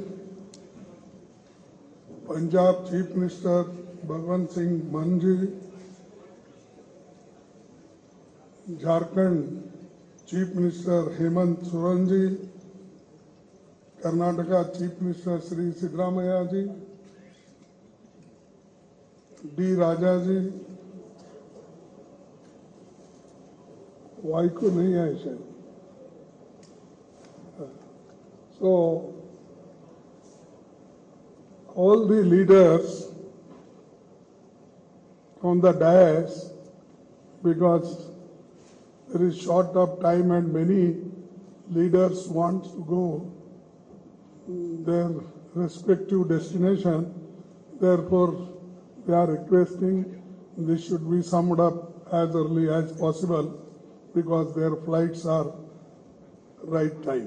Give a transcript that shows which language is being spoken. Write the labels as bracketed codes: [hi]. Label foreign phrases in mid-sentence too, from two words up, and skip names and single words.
[en] Punjab Chief Minister Bhagwant Singh Mann ji, Jharkhand Chief Minister Hemant Soren ji, Karnataka Chief Minister Sri Siddaramaiah ji, D. Raja ji, [hi] वाइको नहीं है शायद. [en] So all the leaders on the dais, because there is short of time and many leaders want to go their respective destination, therefore they are requesting this should be summed up as early as possible because their flights are right time.